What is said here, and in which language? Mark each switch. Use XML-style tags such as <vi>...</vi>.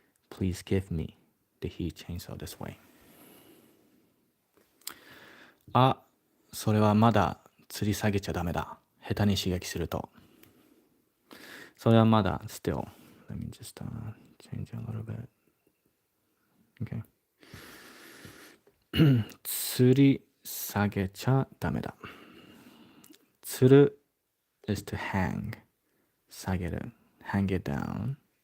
<en>Please give me the heat chainsaw this way.</en> <ja>あ、それはまだ吊り下げちゃダメだ。下手に刺激すると。それはまだ still.</ja> <en>Let me just change a little bit. Okay.</en> <ja>吊り下げちゃダメだ。</ja> <en>吊る is to hang. 下げる hang it down.</en>